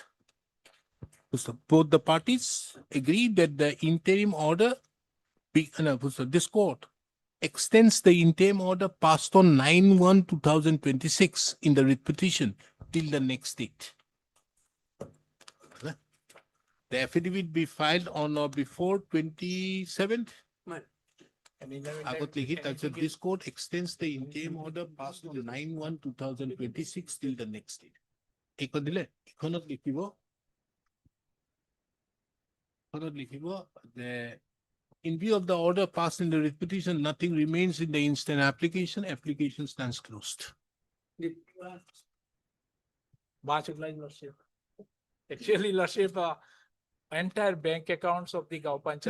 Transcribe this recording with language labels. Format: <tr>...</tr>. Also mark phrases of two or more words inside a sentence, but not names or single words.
<en>So both the parties agreed that the interim order, this court extends the interim order passed on 9/1/2026 in the writ petition till the next date. The affidavit be filed on or before 27th.</en> <as>আগত লিখি তাৰপিছত</as> <en>this court extends the interim order passed on 9/1/2026 till the next date.</en> <as>এইখন দিলে এইখনত লিখিব</as> <en>the in view of the order passed in the writ petition, nothing remains in the instant application. Application stands closed. Actually, Lordship, entire bank accounts of the Gau Panchayat</en>